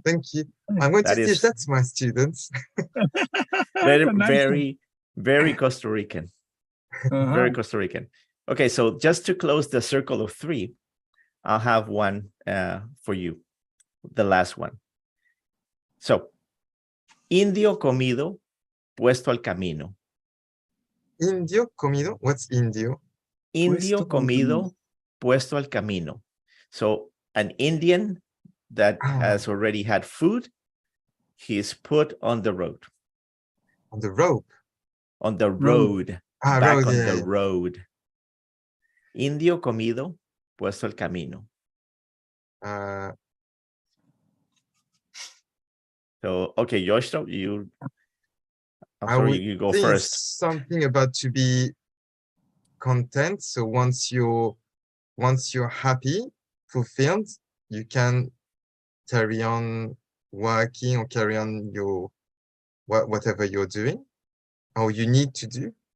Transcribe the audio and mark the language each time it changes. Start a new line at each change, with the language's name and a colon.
English: thank you. I'm going to teach that to my students. Very, very Costa Rican. Very Costa Rican. Okay, so just to close the circle of three, I'll have one for you, the last one.
Spanish: So, indio comido, puesto al camino. Indio comido?
English: What's indio?
Spanish: Indio comido, puesto al camino.
English: So, an Indian that has already had food, he's put on the road. On the rope? On the road. Back road, on the road.
Spanish: Indio comido, puesto al camino.
English: So, okay, Yoshito, you go first. Something about to be content. So once you're happy, fulfilled, you can carry on working or carry on your whatever you're doing or you need to do.